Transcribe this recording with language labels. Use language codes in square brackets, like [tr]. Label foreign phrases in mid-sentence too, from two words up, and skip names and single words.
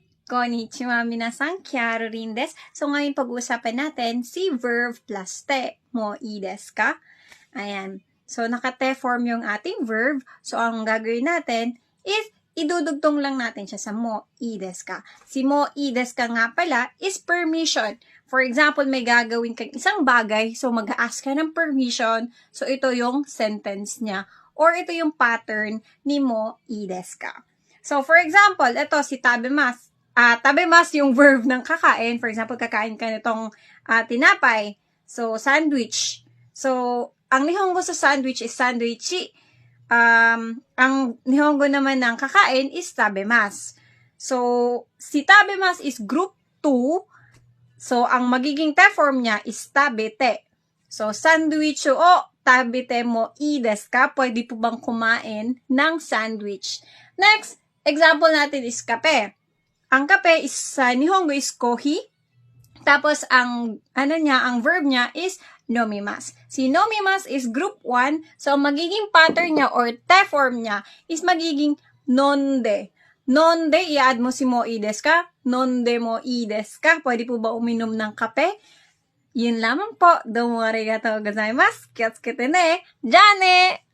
[ja] こんにちは皆さん, Kiaru rin desu. [tl] So, ngayon pag-uusapan natin si [en] verb plus [tl] te. [ja] もいいですか? Ayan. [tl] So, naka-te form yung ating verb. So, ang gagawin natin is idudugtong lang natin siya sa [ja] もいいですか. [tl] Si [ja] もいいですか [tl] nga pala is permission. [en] For example, [tl] may gagawin kang isang bagay. So, mag-a-ask ka ng permission. So, ito yung sentence niya. Or ito yung pattern ni [ja] もいいですか. [tl] So, [en] for example, [tl] ito si tabemas. Tabemas yung verb ng kakain. [en] For example, [tl] kakain ka nitong tinapay. So, sandwich. So, ang nihongo sa sandwich is sandwichi. Ang nihongo naman ng kakain is tabemas. So, si tabemas is group 2. So, ang magiging te form niya is tabete. [ja] So, サンドイッチを食べてもいいですか? [tl] Pwede po bang kumain ng sandwich? Next, example natin is kape. Ang kape is sa nihongo is kohi. Tapos ang verb niya is nomimasu. Si nomimasu is group 1. So magiging pattern niya or te form niya is magiging nonde. Nonde, i-add mo si [ja] もいいですか? 飲んでもいいですか? [tl] Pwede po ba uminom ng kape? Yun lamang po. [ja] どうもありがとうございます。気をつけてね. Jane!